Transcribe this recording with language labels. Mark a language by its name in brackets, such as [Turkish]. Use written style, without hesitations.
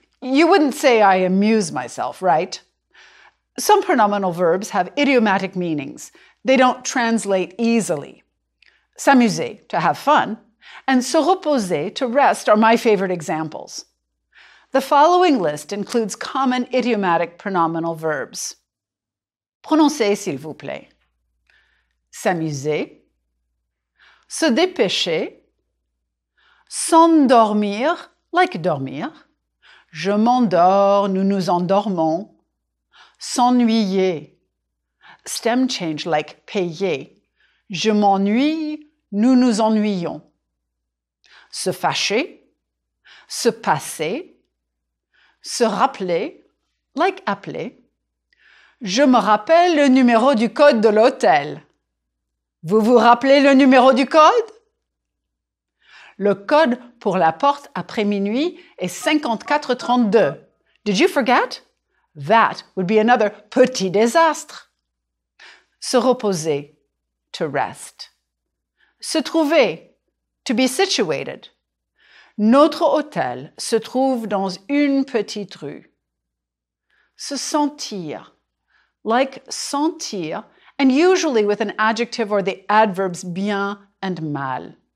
[English] You wouldn't say I amuse myself, right? Some pronominal verbs have idiomatic meanings. They don't translate easily. S'amuser, to have fun, and se reposer, to rest, are my favorite examples. The following list includes common idiomatic pronominal verbs. [French] Prononcez, s'il vous plaît. S'amuser, se dépêcher, s'endormir, like dormir. Je m'endors, nous nous endormons. S'ennuyer, [English] stem change, like payer. [French] Je m'ennuie, nous nous ennuyons. Se fâcher, se passer, se rappeler, like appeler. Je me rappelle le numéro du code de l'hôtel. Vous vous rappelez le numéro du code? Le code pour la porte après minuit est 5432. [English] Did you forget? That would be another petit désastre. Se reposer, to rest. Se trouver, to be situated. [French] Notre hôtel se trouve dans une petite rue. [English] Se sentir, like sentir, and usually with an adjective or the adverbs bien and mal.